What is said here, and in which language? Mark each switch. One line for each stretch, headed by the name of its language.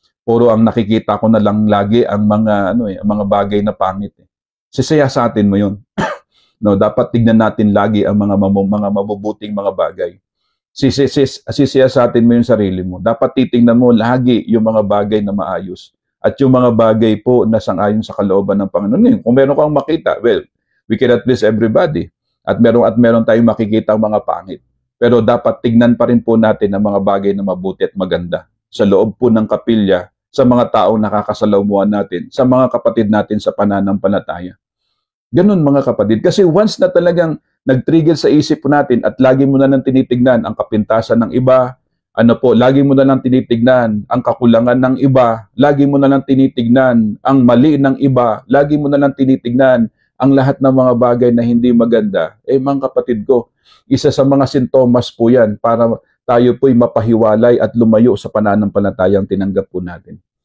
Filipino: Puro ang nakikita ko na lang lagi ang mga bagay na pangit. Sisiyasatin mo 'yun. Dapat tignan natin lagi ang mga mabubuting mga bagay. Sisiyasatin mo yung sarili mo. Dapat titingnan mo lagi yung mga bagay na maayos. At yung mga bagay po na sang-ayon sa kalooban ng Panginoon. Kung meron kang makita,
English: well, we cannot please everybody.
Filipino: At meron tayong makikita ang mga pangit. Pero dapat tignan pa rin po natin ang mga bagay na mabuti at maganda. Sa loob po ng kapilya, sa mga taong nakakasalamuhan natin, sa mga kapatid natin sa pananampalataya. Ganun, mga kapatid. Kasi once na talagang nag-trigger sa isip natin at lagi mo na lang tinitignan ang kapintasan ng iba, lagi mo na lang tinitignan ang kakulangan ng iba, lagi mo na lang tinitignan ang mali ng iba, lagi mo na lang tinitignan ang lahat ng mga bagay na hindi maganda, mga kapatid ko, isa sa mga sintomas po yan para tayo po'y mapahiwalay at lumayo sa pananampalatayang tinanggap po natin.